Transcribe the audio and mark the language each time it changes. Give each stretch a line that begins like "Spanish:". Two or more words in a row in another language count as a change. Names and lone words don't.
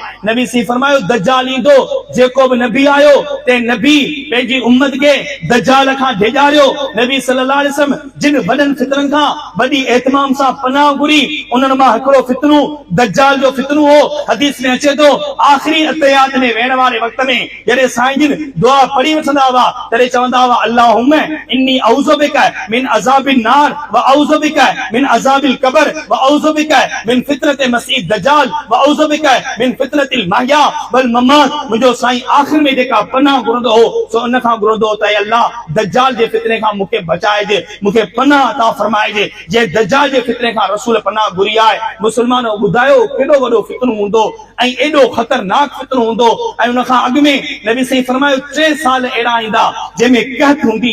Sindhi: नबी सी फरमायो दज्जाल ईंदो, जेको बि नबी आयो ते नबी पंहिंजी उम्मत खे दज्जाल खां डिॼारियो। नबी
Arabic: صلى الله عليه وسلم
Sindhi: जिन वॾनि फितरनि खां वॾी एतमाम सां पनाह घुरी, उन्हनि मां हिकिड़ो फितनो दज्जाल जो फितनो हो। हदीस में अचे थो आख़िरी अतयात में वेहण वारे वक़्त में जॾहिं साईं जिन दुआ पढ़ी वठंदा हुआ तॾहिं चवंदा हुआ
Arabic: اللهم إني أعوذ بك من عذاب النار وأعوذ بك من عذاب القبر وأعوذ بك من فتنة المسيح الدجال وأعوذ بك من فتنة المحيا والممات.
Sindhi: मुंहिंजो साईं आख़िर में जेका पनाह घुरंदो हो सो उन खां घुरंदो त अल्लाह दज्जाल जे फितने खां मूंखे बचाइजे, मूंखे पनाह अता फरमाइजे। जे दज्जाल जे फितने खां रसूल पनाह घुरी आहे। मुस्लमानो ॿुधायो केॾो वॾो फितनो हूंदो ऐं एॾो ख़तरनाक फितनो हूंदो। ऐं उन खां अॻु में नबी साईं फरमायो 3 साल अहिड़ा ईंदा जंहिंमें कहत हूंदी।